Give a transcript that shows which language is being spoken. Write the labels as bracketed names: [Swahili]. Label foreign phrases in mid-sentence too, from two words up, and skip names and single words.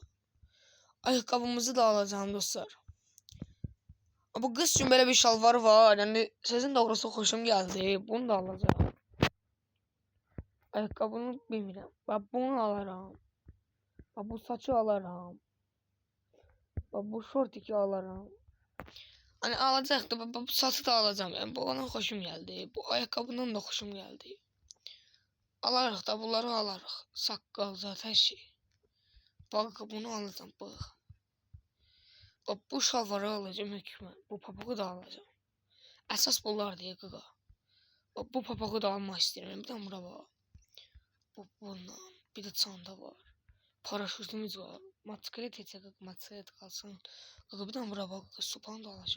[Azerbaijani] Ayaqqabımızı da alacağım dostlar. Bu qız üçün belə bir şalvar var. Yani sözün doğrusu xoşum gəldi. Bunu da alacağım. Ayaqqabını bilmirəm. Bax bunu alaram. Bax bu saçı alaram. Bax bu şortiki alaram. [Turkish] Hani alacaktı. Bu saçı da alacağım. Yani bu ona hoşum geldi. Bu ayakkabının da hoşum geldi. Alarıq da bunları alarıq. Saqqal zaten şey. Bak bunu alacağım. [Azerbaijani] Bak bu şalvarı alacağım hökmən. Bu papağı da alacağım. Əsas bunlar deyə qaqa. Bak bu papağı da almaq istəyirəm. Bir də bura bax. Bundan. Bir də çanta var. Paraşütümüz var. Motosiklet etsək qaqa. Motosiklet qalsın. Qaqa bir də bura bax. Supan da alacağım.